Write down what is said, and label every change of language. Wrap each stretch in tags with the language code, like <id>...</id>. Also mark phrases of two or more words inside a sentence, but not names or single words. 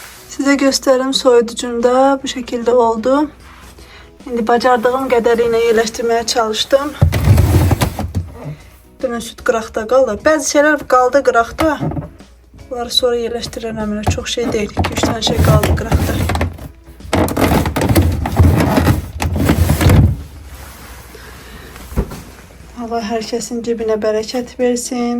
<tr>Size gösterim, soyuducumda bu şekilde oldu.</tr> <az>Şimdi bacardığım qədərilə yerləşdirməyə çalışdım. Dünən süt qıraqda qaldı. Bəzi şeyler qaldı qıraqda. Bunları sonra yerləşdirərəm. Çox şey deyil. 2-3</az> <tr>tane şey</tr> <az>qaldı qıraqda.</az> <tr>Allah herkesin cebine bereket versin.</tr>